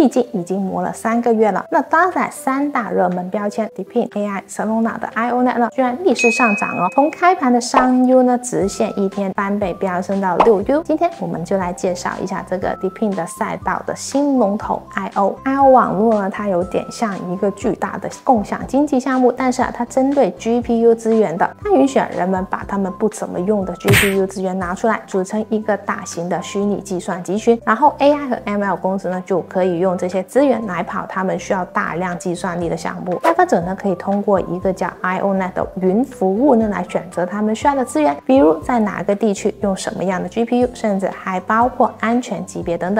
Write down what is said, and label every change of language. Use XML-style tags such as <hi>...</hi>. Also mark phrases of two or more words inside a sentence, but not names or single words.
<zh>畢竟已經磨了3個月了。那搭載3大熱門標籤 Deepin AI、Solana 的 IONET 呢，居然逆勢上漲哦。從開盤的3U 呢，直線一天翻倍飆升到6U。今天我們就來介紹一下這個 Deepin 的賽道的新龍頭 IO 網絡呢，它有點像一個巨大的共享經濟項目，但是它針對 GPU 資源的。它允許人們把他們不怎麼用的 GPU 資源拿出來，組成一個大型的虛擬計算集群，然後 AI 和 ML 公司呢就可以用這些資源來跑他們需要大量計算力的項目。開發者呢可以通過一個叫 IONET 的雲服務呢來選擇他們需要的資源，比如在哪個地區用什麼樣的 GPU， 甚至還包括安全級別等等。</zh>